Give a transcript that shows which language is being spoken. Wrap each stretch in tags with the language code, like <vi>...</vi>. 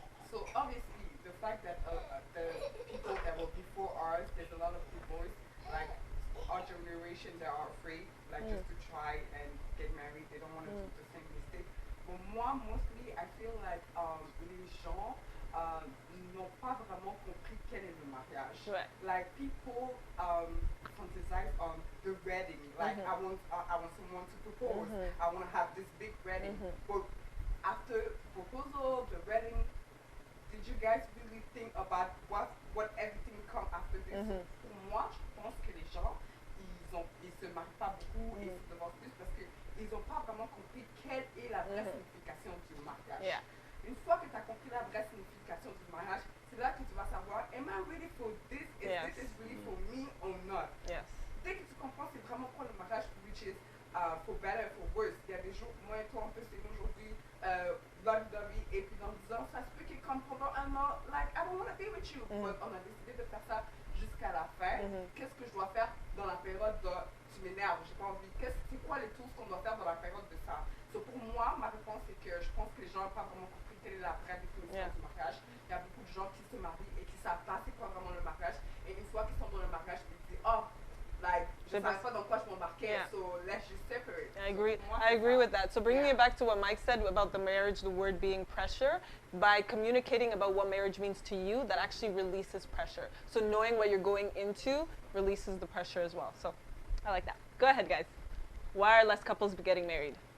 <en>So obviously, the fact that the people that were before ours, there's a lot of divorce. Like our generation, they are afraid, like just to try and get married. They don't want to do the same mistake.</en> <fr>But moi,</fr> <en>mostly, I feel like</en> <fr>les gens n'ont pas vraiment compris quel est le mariage. Ouais.</fr> <en>Like people fantasize on the wedding. Like I want someone to propose. I want to have this big wedding. But after proposal, the wedding, did you guys really think about what everything come after this?</en> <fr>Pour moi, je pense que les gens, ils se marient pas beaucoup et se divorcent plus parce qu'ils n'ont pas vraiment compris quelle est la vraie signification du mariage.</fr> <en>Yeah.</en> <fr>Une fois que tu as compris la vraie signification du mariage, c'est là que tu vas savoir,</fr> <en>am I ready for this? This is really for me or not? Yes.</en> <fr>Dès que tu comprends c'est vraiment quoi le mariage,</fr> <en>which is for better and for worse.</en> <fr>Il y a des jours, moi et toi on peut s'aimer aujourd'hui, lovey-dovey, et puis dans 10 ans, ça se peut qu'il comme pendant un an,</fr> <en>like I don't want to be with you.</en> <fr>But on a décidé de faire ça jusqu'à la fin. Qu'est-ce que je dois faire dans la période de tu m'énerves, j'ai pas envie. C'est quoi les tools qu'on doit faire dans la période de ça? So pour moi, ma réponse c'est que je pense que les gens n'ont pas vraiment compris quelle est la vraie définition du mariage. Il y a beaucoup de gens qui se marient et qui savent pas c'est quoi vraiment le mariage. Et une fois qu'ils sont dans le mariage, ils disent oh, like je savais pas dans quoi je m'embarquais,</fr> <en>so let's just separate. I agree. So, I agree with that. So bringing it back to what Mike said about the marriage, the word being pressure, by communicating about what marriage means to you, that actually releases pressure. So knowing what you're going into releases the pressure as well. So I like that. Go ahead, guys. Why are less couples getting married?</en>